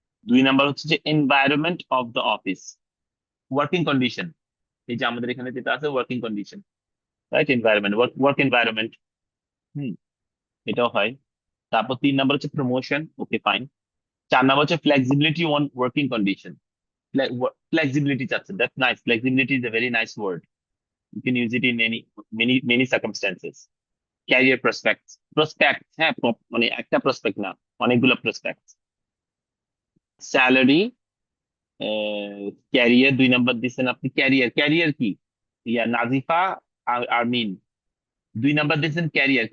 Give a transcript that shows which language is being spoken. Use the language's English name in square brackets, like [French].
[English] 2 [Bangla] number হচ্ছে যে [English] Environment of the office, working condition. [Bangla] এই যে আমাদের এখানে যেটা আছে working condition, right? Environment, work environment, হুম, এটাও হয়। তারপর 3 নাম্বার হচ্ছে প্রমোশন, ওকে ফাইন। 4 নাম্বার হচ্ছে flexibility on working condition, flexibility চাচ্ছেন, [English] that's nice. Flexibility is a very nice word. You can use it in many circumstances. [Bangla] Career prospects, হ্যাঁ, মানে একটা prospect না, অনেকগুলো প্রসপেক্ট। স্যালারি, ক্যারিয়ার 2 নাম্বার দিচ্ছেন আপনি। Career কি? ইয়া নাজিফা আর আরমিন 2 নাম্বার দিচ্ছেন ক্যারিয়ার।